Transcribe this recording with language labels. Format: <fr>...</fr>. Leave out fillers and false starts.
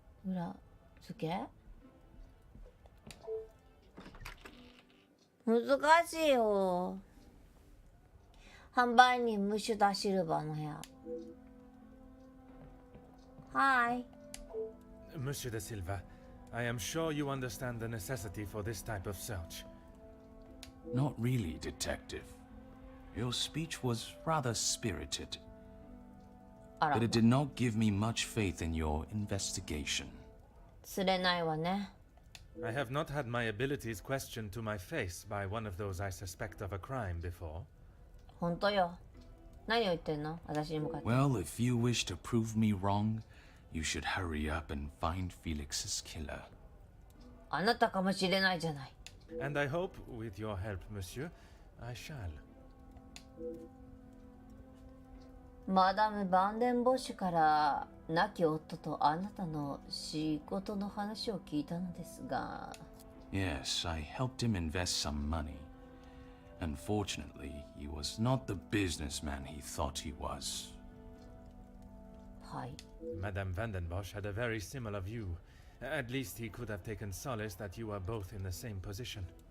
<ja>裏付け？難しいよ。販売人ムシュダシルバーの部屋。</ja> <en>Hi. Monsieur de Silva, I am sure you understand the necessity for this type of search. Not really, Detective. Your speech was rather spirited. But it did not give me much faith in your investigation.</en> <ja>釣れないわね。</ja> <en>I have not had my abilities questioned to my face by one of those I suspect of a crime before.</en> <ja>本当よ。何を言ってんの？私に向かって。</ja> <en>Well, if you wish to prove me wrong, you should hurry up and find Felix's killer.</en> <ja>あなたかもしれないじゃない。</ja> <en>And I hope, with your help, monsieur, I shall.</en> <ja>マダム・バンデンボッシュから亡き夫とあなたの仕事の話を聞いたのですが。</ja> <en>Yes, I helped him invest some money. Unfortunately, he was not the businessman he thought he was.</en> <ja>はい。</ja> <en>Madame Vandenbosch had a very similar view. At least he could have taken solace that you are both in the same position.</en>